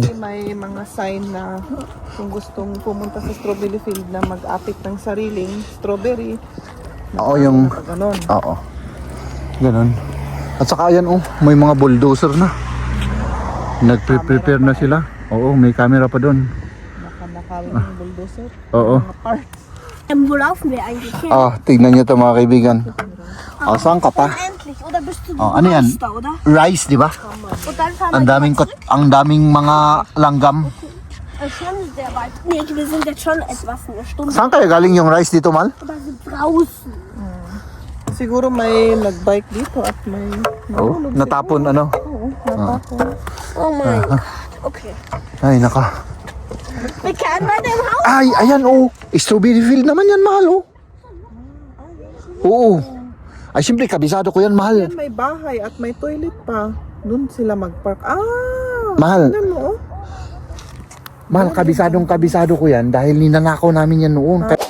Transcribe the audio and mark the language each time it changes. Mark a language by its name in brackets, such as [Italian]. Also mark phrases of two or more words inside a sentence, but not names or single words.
[Filipino] Kasi may mga sign na kung gustong pumunta sa [English] strawberry field [Filipino] na mag-apit ng sariling strawberry. Oo, yung... Pag ganun. Oo. Ganon. At saka yan, oh, may mga bulldozer na. Nag-prepare na sila. Oo, may camera pa doon. Nakawin ng bulldozer. Oo. Mga parts. [German] Wo laufen wir eigentlich hin? [Filipino] Tignan nyo ito mga kaibigan. Saan ka pa? [German] Unendlich. Oder bist du [Filipino] ano yan? [German] Meister, oder? [Filipino] Rice, di ba? [German] Und dann fahren [Filipino] Ang [German] wir [Filipino] daming mga langgam. [German] schon sehr weit. Nee, wir sind jetzt schon etwas eine Stunde. [Filipino] Saan kaya galing yung rice dito, Mal? [German] Oder sind draußen. [Filipino] Siguro may nag-bike dito at may nahulog Natapon, ano? siguro. Oo, natapon. [German] Oh mein Gott. [Filipino] Okay. Ay, naka. [German] Wir kehren bei dem Haus. [Filipino] Ay, ayan, oh. [English] Strawberry field [Filipino] naman yan, Mahal, oh. Oo. Ay, siyempre, kabisado ko yan, Mahal. Yan may bahay at may toilet pa. Doon sila mag-park. Mahal. Tingnan mo, oh. Mahal, kabisado ko yan dahil ninanakaw namin yan noon.